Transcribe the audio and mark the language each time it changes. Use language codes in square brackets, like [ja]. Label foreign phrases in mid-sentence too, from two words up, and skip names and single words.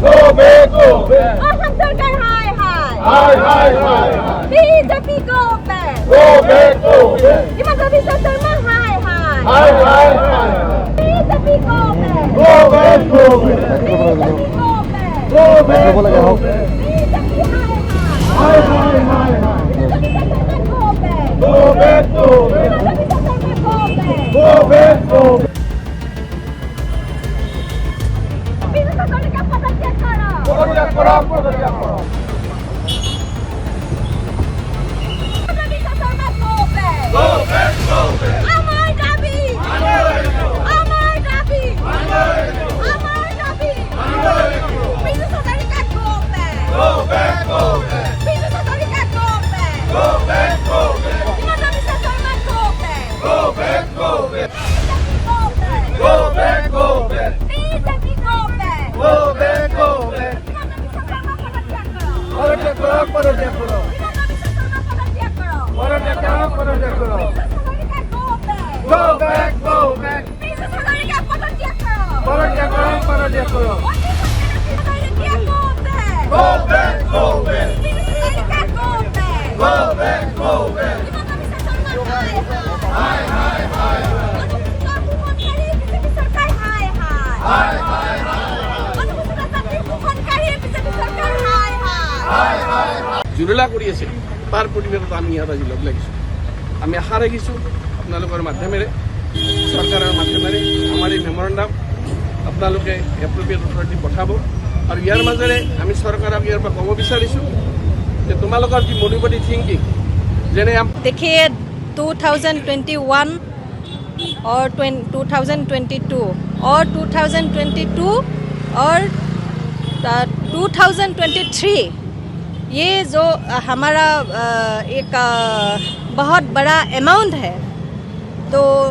[en] back, go back. [as] অসম চৰকাৰ হায় হায়. হায়, হায়, হায়, হায়. [en] BJP go back. Go back, go back. Himanta Biswa Sarma [as] হায় হায়. হায়, হায়, হায়. [en] BJP go back. Go back, go back. BJP go back. Go back, go back. [as] BJP হায় হায়. হায়, হায়, হায়, হায়. [en] Himanta Biswa Sarma go back. Go back, go back. Himanta Biswa Sarma go back. Go back, go back. [bn] Biswa Sarma ka পদত্যাগ করো. পদত্যাগ করো, পদত্যাগ করো। [en] Himanta Biswa Sarma go back. Go back, go back. [bn] আমার দাবি. Amar dabi. আমার দাবি. [en] Biswa Sarma ka go back. Go back, go back. Biswa Sarma ka go back. Go back, go back. Himanta Biswa Sarma go back. Go back, go back. Go back. Go back, go back. BJP go back. Go back, go back. [bn] Himanta Biswa Sarma পদত্যাগ করো. পদত্যাগ করো, পদত্যাগ করো। Himanta Biswa Sarma পদত্যাগ করো. পদত্যাগ করো, পদত্যাগ করো। [en] Go back. Go back, go back. [bn] Biswa Sarma ka পদত্যাগ করো. পদত্যাগ করো, পদত্যাগ করো। [en] Go back, go back. Go back, go back. [as] হায়, হায়, হায়. হায়, হায়, হায়, হায়. জুৰুলা কৰি আছে তাৰ প্ৰতিবেদনত আমি ইয়াত আজি লগ লাগিছোঁ। আমি আশা ৰাখিছোঁ আপোনালোকৰ মাধ্যমেৰে চৰকাৰৰ মাধ্যমেৰে আমাৰ এই মেমৰেণ্ডাম আপোনালোকে [en] appropriate authority [as] পঠাব আৰু ইয়াৰ মাজেৰে আমি চৰকাৰক ইয়াৰ পৰা ক'ব বিচাৰিছোঁ যে তোমালোকৰ যি মনোবলী থিংকিং যেনে [hi] देखिए 2021 और 2022 और 2022 और 2023 ये जो हमारा एक बहुत बड़ा अमाउंट है तो